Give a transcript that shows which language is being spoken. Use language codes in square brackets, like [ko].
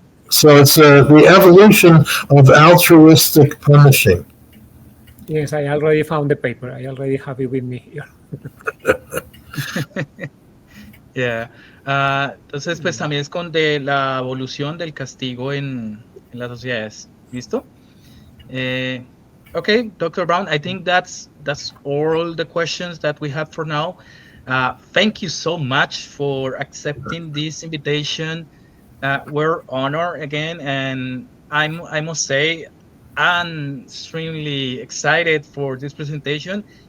[en] So it's the evolution of altruistic punishing. Yes, I already found the paper. I already have it with me here. Yeah. [es] Entonces, pues también es con de la evolución del castigo en las sociedades. ¿Listo? [en] Okay, Dr. Brown, I think that's all the questions that we have for now. Thank you so much for accepting this invitation. We're honored again, and I must say I'm extremely excited for this presentation.